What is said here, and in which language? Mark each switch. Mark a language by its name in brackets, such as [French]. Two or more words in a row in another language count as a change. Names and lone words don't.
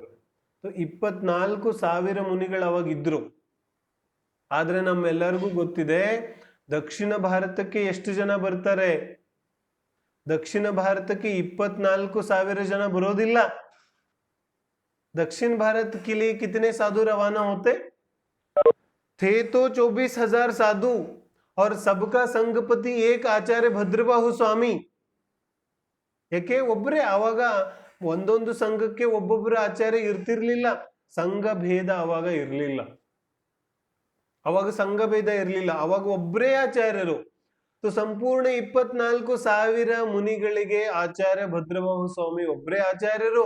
[Kannada] 24,000 ಮುನಿಗಳು ಅವಾಗ ಇದ್ರು. ಆದ್ರೆ ನಮ್ಮೆಲ್ಲರಿಗೂ ಗೊತ್ತಿದೆ ದಕ್ಷಿಣ ಭಾರತಕ್ಕೆ ಎಷ್ಟು ಜನ ಬರ್ತಾರೆ? ದಕ್ಷಿಣ ಭಾರತಕ್ಕೆ 24,000 ಜನ ಬರೋದಿಲ್ಲ. [Hindi] दक्षिण भारत के लिए कितने साधु रवाना होते थे? तो 24,000 साधु, और सबका संघपति एक आचार्य ಭದ್ರಬಾಹು ಸ್ವಾಮಿ. [Kannada] ಯಾಕೆ? ಒಬ್ಬರೇ. ಆವಾಗ ಒಂದೊಂದು ಸಂಘಕ್ಕೆ ಒಬ್ಬೊಬ್ಬರ ಆಚಾರ್ಯ ಇರ್ತಿರ್ಲಿಲ್ಲ. ಸಂಘ ಭೇದ ಅವಾಗ ಇರ್ಲಿಲ್ಲ. ಅವಾಗ ಸಂಘ ಭೇದ ಇರ್ಲಿಲ್ಲ, ಅವಾಗ ಒಬ್ಬರೇ ಆಚಾರ್ಯರು. ಸಂಪೂರ್ಣ 24,000 ಮುನಿಗಳಿಗೆ ಆಚಾರ್ಯ ಭದ್ರಬಾಹು ಸ್ವಾಮಿ ಒಬ್ಬರೇ ಆಚಾರ್ಯರು.